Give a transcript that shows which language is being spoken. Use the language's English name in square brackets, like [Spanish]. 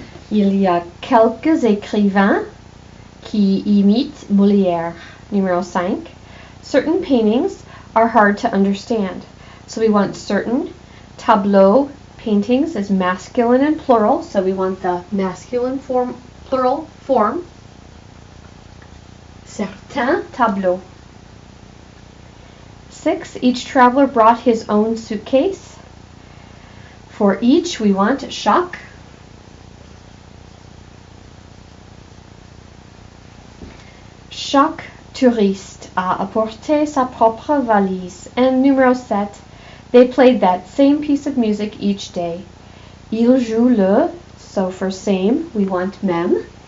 [French] Il y a quelques écrivains qui imitent Molière. Numéro 5. [English] Certain paintings are hard to understand. So we want certain. Tableau paintings is masculine and plural, so we want the masculine form, plural form. [French] Certains tableaux. [English] 6. Each traveler brought his own suitcase. For each, we want chaque. [French] Chaque touriste a apporté sa propre valise. And numéro 7. [English] They played that same piece of music each day. [French] Il joue le, [English] so for same, we want même.